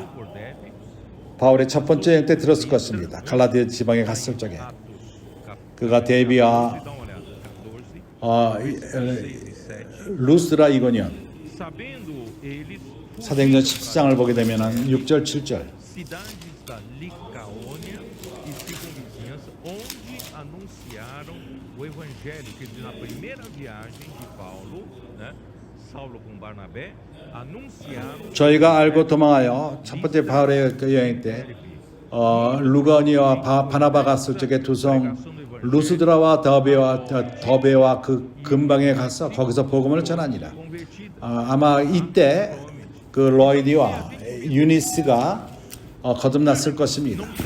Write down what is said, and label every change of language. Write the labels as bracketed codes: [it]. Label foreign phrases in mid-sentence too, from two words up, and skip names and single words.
[ko] 바울의 첫 번째 여행 때 들었을 것입니다. 갈라디아 지방에 갔을 적에 그가 데비와 루스드라 이고니온 사도행전 14장을 보게 되면 6절 7절 [pt] cidades da Licaônia e circunvizinhança, onde anunciaram o evangelho, que na primeira viagem de Paulo, né, Saulo com Barnabé, anunciaram. [ko] 저희가 알고 도망하여 첫 번째 바울의 그 여행 때 루가니와 바나바 갔을 적에 두 성 루스드라와 더베와 그 근방에 가서 거기서 복음을 전하니라. 아마 이때 그 로이디와 유니스가 거듭났을 것입니다.